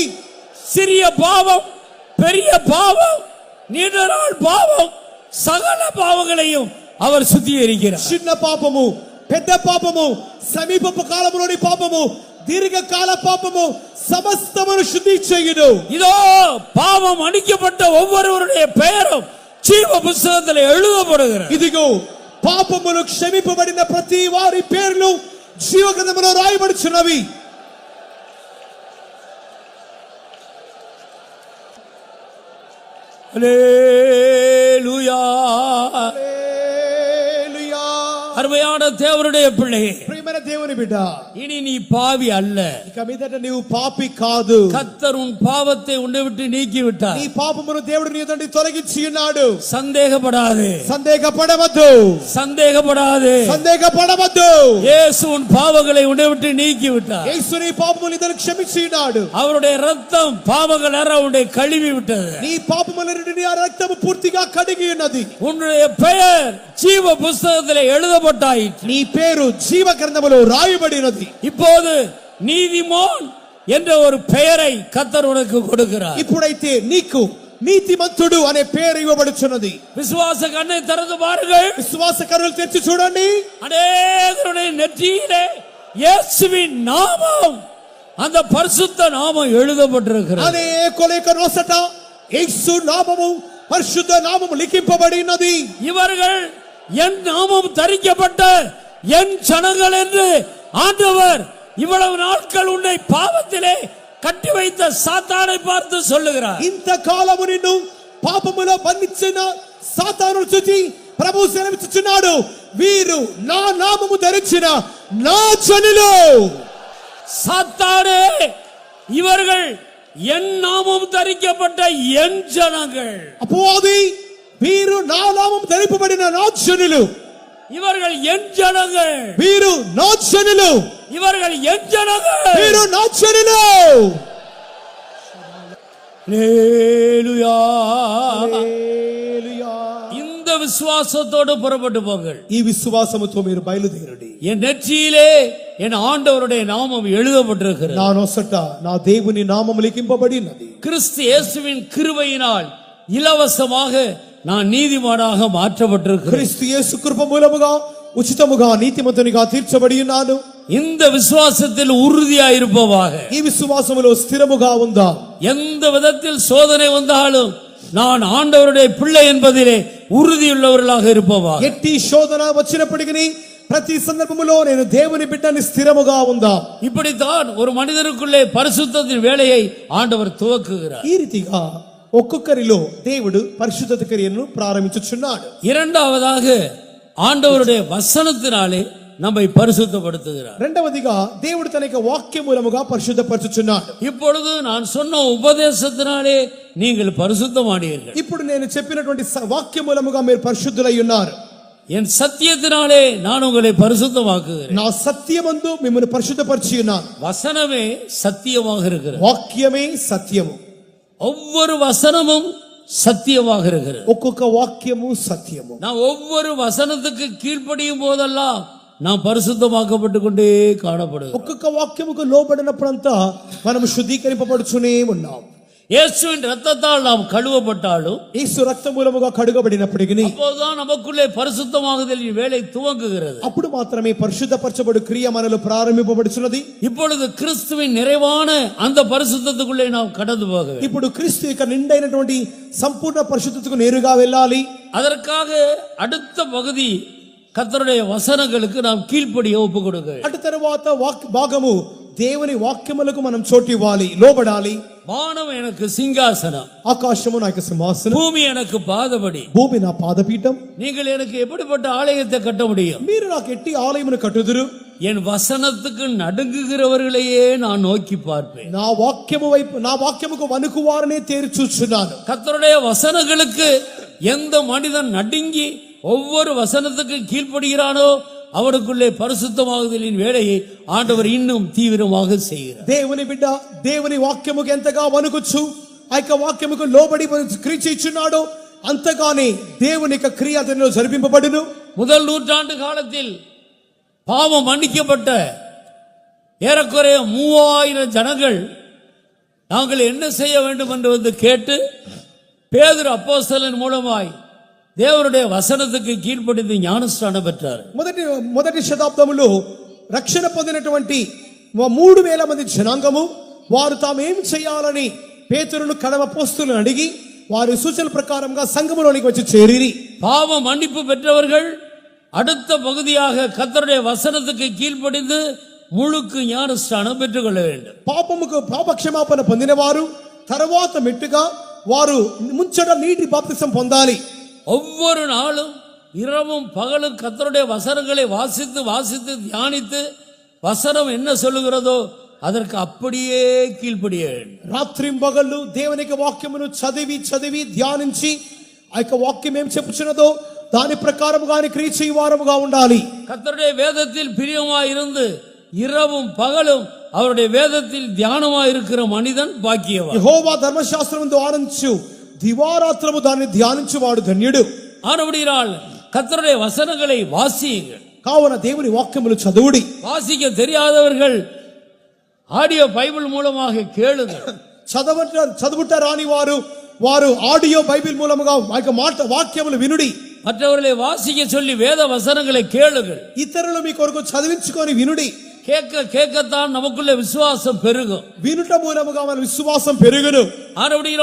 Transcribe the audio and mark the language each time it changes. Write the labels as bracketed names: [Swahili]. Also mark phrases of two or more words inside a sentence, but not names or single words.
[Tamil] சிறிய பாவம், பெரிய பாவம், நீண்ட நாள் பாவம், சகல பாவங்களையும் அவர் சுத்திகரிக்கிறார். [Telugu] చిన్న పాపము, పెద్ద పాపము, సమీపపు కాలములోని పాపము, దీర్ఘకాల పాపము సమస్తమును శుద్ధి చేయును. [Tamil] இதோ பாவம் அணிக்கப்பட்ட ஒவ்வொருவருடைய பெயரும் ஜீவ புஸ்தகத்தில் எழுதப்படுகிறது. [Telugu] ఇదిగో పాపములు క్షమింపబడిన ప్రతి వారి పేర్లు జీవ గ్రంథములో రాయబడుచున్నవి. [Tamil] ஹல்லேலூயா. [Telugu] హల్లెలూయా. [Tamil] அருமையான தேவனுடைய பிள்ளையே, [Telugu] ప్రియమైన దేవుని బిడ్డ, [Tamil] இனி நீ பாவி அல்ல. [Telugu] ఇక మీదట నీవు పాపి కాదు. [Tamil] கர்த்தர் உன் பாவத்தை உன்னை விட்டு நீக்கி விட்டார். [Telugu] నీ పాపమును దేవుడు నీ నుండి తొలగించి ఉన్నాడు. [Tamil] சந்தேகப்படாதே, [Telugu] సందేహపడవద్దు, [Tamil] சந்தேகப்படாதே. [Telugu] సందేహపడవద్దు. [Tamil] இயேசு உன் பாவங்களை உன்னை விட்டு நீக்கி விட்டார். [Telugu] యేసు నీ పాపములు ఇద్దరు క్షమించి ఉన్నాడు. [Tamil] அவருடைய ரத்தம் பாவங்கள் அற உன்னை கழுவி விட்டது. [Telugu] నీ పాపముల నుండి ఆ రక్తము పూర్తిగా కడిగి ఉన్నది. [Tamil] உன்னுடைய பெயர் ஜீவ புஸ்தகத்தில் எழுதப்பட்டாயிற்று. [Telugu] నీ పేరు జీవ గ్రంథములో రాయబడినది. [Tamil] இப்போது நீதிமான் என்ற ஒரு பெயரை கர்த்தர் உனக்கு கொடுக்கிறார். [Telugu] ఇప్పుడైతే నీకు నీతిమంతుడు అనే పేరు ఇవ్వబడుచున్నది. [Tamil] விசுவாச கண்ணை திறந்து பாருங்கள். [Telugu] విశ్వాస కన్నులు తెరిచి చూడండి. [Tamil] அநேகருடைய நெற்றியிலே இயேசுவின் நாமம், அந்த பரிசுத்த நாமம் எழுதப்பட்டிருக்கிறது. [Telugu] అనేకుల యొక్క నోసట యేసు నామము పరిశుద్ధ నామము లిఖింపబడి ఉన్నది. [Tamil] இவர்கள் என் நாமம் தரிக்கப்பட்ட என் ஜனங்கள் என்று ஆண்டவர் இவ்வளவு நாட்கள் உன்னை பாவத்திலே கட்டி வைத்த சாத்தானை பார்த்து சொல்லுகிறார். [Telugu] ఇంతకాలము నిన్ను పాపములో బంధించిన సాతాను చూచి ప్రభు సెలవిస్తున్నాడు, వీరు నా నామము ధరించిన నా జనులు. [Tamil] சாத்தானே, இவர்கள் என் நாமம் தரிக்கப்பட்ட என் ஜனங்கள். [Telugu] అపవాది, వీరు నా నామము ధరింపబడిన నా జనులు. [Tamil] இவர்கள் என் ஜனங்கள். [Telugu] వీరు నా జనులు. [Tamil] இவர்கள் என் ஜனங்கள். [Telugu] వీరు నా జనులు. [Tamil] ஹல்லேலூயா. [Telugu] హల్లెలూయా. [Tamil] இந்த விசுவாசத்தோடு புறப்பட்டு போங்கள். [Telugu] ఈ విశ్వాసముతో మీరు బయలుదేరండి. [Tamil] என் நெற்றியிலே என் ஆண்டவருடைய நாமம் எழுதப்பட்டிருக்கிறது. [Telugu] నా నొసట నా దేవుని నామము లిఖింపబడి ఉన్నది. [Tamil] கிறிஸ்து இயேசுவின் கிருபையினால் இலவசமாக நான் நீதிமானாக மாற்றப்பட்டிருக்கிறேன். [Telugu] క్రీస్తు యేసు కృప మూలముగా ఉచితముగా నీతిమంతునిగా తీర్చబడి ఉన్నాను. [Tamil] இந்த விசுவாசத்தில் உறுதியாயிருப்பவாக. [Telugu] ఈ విశ్వాసములో స్థిరముగా ఉందా. [Tamil] எந்த விதத்தில் சோதனை வந்தாலும் நான் ஆண்டவருடைய பிள்ளை என்பதிலே உறுதியுள்ளவர்களாக இருப்பவாக. [Telugu] ఎట్టి శోధన వచ్చినప్పటికీ ప్రతి సందర్భములో నేను దేవుని బిడ్డని స్థిరముగా ఉందా. [Tamil] இப்படித்தான் ஒரு மனிதனுக்குள்ளே பரிசுத்தத்தின் வேலையை ஆண்டவர் துவக்குகிறார். [Telugu] ఈ రీతిగా ఒక్కొక్కరిలో దేవుడు పరిశుద్ధత క్రియను ప్రారంభించుచున్నాడు. [Tamil] இரண்டாவதாக ஆண்டவருடைய வசனத்தினாலே நம்மை பரிசுத்தப்படுத்துகிறார். [Telugu] రెండవదిగా దేవుడు తన యొక్క వాక్య మూలముగా పరిశుద్ధపరచుచున్నాడు. [Tamil] இப்பொழுது நான் சொன்ன உபதேசத்தினாலே நீங்கள் பரிசுத்தமானீர்கள். [Telugu] ఇప్పుడు నేను చెప్పినటువంటి వాక్య మూలముగా మీరు పరిశుద్ధులై ఉన్నారు. [Tamil] என் சத்தியத்தினாலே நான் உங்களை பரிசுத்தமாக்குகிறேன். [Telugu] నా సత్యమందు మిమ్మల్ని పరిశుద్ధపరిచి ఉన్నాను. [Tamil] வசனமே சத்தியமாக இருக்கிறது. [Telugu] వాక్యమే సత్యము. [Tamil] ஒவ்வொரு வசனமும் சத்தியமாக இருக்கிறது. [Telugu] ఒక్కొక్క వాక్యము సత్యము. [Tamil] நான் ஒவ்வொரு வசனத்துக்கு கீழ்ப்படியும் போதெல்லாம் நாம் பரிசுத்தமாக்கப்பட்டு கொண்டே காணப்படுகிறோம். [Telugu] ఒక్కొక్క వాక్యముకు లోబడినప్పుడంతా మనం శుద్ధీకరింపబడుచునే ఉన్నాం. [Tamil] இயேசுவின் இரத்தத்தால் நாம் கழுவப்பட்டாலும் [Telugu] యేసు రక్త మూలముగా కడుగబడినప్పటికీ [Tamil] அப்போதுதான் நமக்குள்ளே பரிசுத்தமாகுதலின் வேலை துவங்குகிறது. [Telugu] అప్పుడు మాత్రమే పరిశుద్ధపరచబడు క్రియ మనలో ప్రారంభింపబడుచున్నది. [Tamil] இப்பொழுது கிறிஸ்துவின் நிறைவான அந்த பரிசுத்தத்துக்குள்ளே நாம் கடந்து போக வேண்டும். [Telugu] ఇప్పుడు క్రీస్తు యొక్క నిండైనటువంటి సంపూర్ణ పరిశుద్ధతకు నేరుగా వెళ్ళాలి. [Tamil] அதற்காக அடுத்த பகுதி கர்த்தருடைய வசனங்களுக்கு நாம் கீழ்ப்படிய ஒப்பு கொடுக்க வேண்டும். [Telugu] అటు తరువాత భాగము దేవుని వాక్యములకు మనం చోటు ఇవ్వాలి, లోబడాలి. [Tamil] வானம் எனக்கு சிங்காசனம், [Telugu] ఆకాశము నాకు సింహాసనం, [Tamil] பூமி எனக்கு பாதபடி. [Telugu] భూమి నా పాదపీఠం. [Tamil] நீங்கள் எனக்கு எப்படிப்பட்ட ஆலயத்தை கட்ட முடியும்? [Telugu] మీరు నాకు ఎట్టి ఆలయమును కట్టుదురు. [Tamil] என் வசனத்துக்கு நடுங்குகிறவர்களையே நான் நோக்கி பார்ப்பேன். [Telugu] నా వాక్యము వైపు, నా వాక్యముకు వణుకు వారనే తేరి చూచున్నాను. [Tamil] கர்த்தருடைய வசனங்களுக்கு எந்த மனிதன் நடுங்கி ஒவ்வொரு வசனத்துக்கு கீழ்ப்படுகிறானோ அவனுக்குள்ளே பரிசுத்தமாகுதலின் வேலையை ஆண்டவர் இன்னும் தீவிரமாக செய்கிறார். [Telugu] దేవుని బిడ్డ దేవుని వాక్యముకు ఎంతగా వణుకుచు ఆ యొక్క వాక్యముకు లోబడి క్రియ చేయుచున్నాడో అంతగానే దేవుని యొక్క క్రియ అతనిలో జరిపింపబడును. [Tamil] முதல் நூற்றாண்டு காலத்தில் பாவம் மன்னிக்கப்பட்ட ஏறக்குறைய 3000 ஜனங்கள் நாங்கள் என்ன செய்ய வேண்டும் என்று வந்து கேட்டு பேதுரு அப்போஸ்தலன் மூலமாய் தேவனுடைய வசனத்துக்கு கீழ்ப்படிந்து ஞானஸ்நானம் பெற்றார். [Telugu] మొదటి శతాబ్దములో రక్షణ పొందినటువంటి 3000 మంది జనాంగము వారు తాము ఏం చేయాలని పేతురును కడవ అపోస్తలులను అడిగి వారి సూచన ప్రకారంగా సంఘములోనికి వచ్చి చేరిరి. [Tamil] பாவ மன்னிப்பு பெற்றவர்கள் அடுத்த பகுதியாக கர்த்தருடைய வசனத்துக்கு கீழ்ப்படிந்து முழுக்கு ஞானஸ்நானம் பெற்றுக்கொள்ள வேண்டும். [Telugu] పాపక్షమాపణ పొందిన వారు తర్వాత మెట్టుగా వారు ముంచట నీటి బాప్తిసం పొందాలి. [Tamil] ஒவ்வொரு நாளும் இரவும் பகலும் கர்த்தருடைய வசனங்களை வாசித்து வாசித்து தியானித்து வசனம் என்ன சொல்லுகிறதோ அதற்கு அப்படியே கீழ்ப்படிய வேண்டும். [Telugu] రాత్రింబగళ్ళు దేవుని యొక్క వాక్యమును చదివి చదివి ధ్యానించి ఆ యొక్క వాక్యం ఏం చెప్పుచున్నదో దాని ప్రకారముగానే క్రియ చేయు వారముగా ఉండాలి. [Tamil] கர்த்தருடைய வேதத்தில் பிரியமாய் இருந்து இரவும் பகலும் அவருடைய வேதத்தில் தியானமாய் இருக்கிற மனிதன் பாக்கியவான். [Telugu] యెహోవా ధర్మశాస్త్రమును ఆనందించు దివారాత్రము దాన్ని ధ్యానించువాడు ధన్యుడు. [Tamil] ஆனபடியால் கர்த்தருடைய வசனங்களை வாசியுங்கள். [Telugu] కావున దేవుని వాక్యములు చదువుడి. [Tamil] வாசிக்க தெரியாதவர்கள் [English] audio Bible [Tamil] மூலமாக கேளுங்கள். [Telugu] చదువుట రాని వారు వారు [English] audio Bible [Telugu] మూలముగా వాక్యములు వినుడి. [Tamil] மற்றவர்களை வாசிக்க சொல்லி வேத வசனங்களை கேளுங்கள். [Telugu] ఇతరులు మీ కొరకు చదివించుకొని వినుడి. [Tamil] கேட்க கேட்கத்தான் நமக்குள்ள விசுவாசம் பெருகும். [Telugu] వినుట మూలముగా మన విశ్వాసం పెరుగును.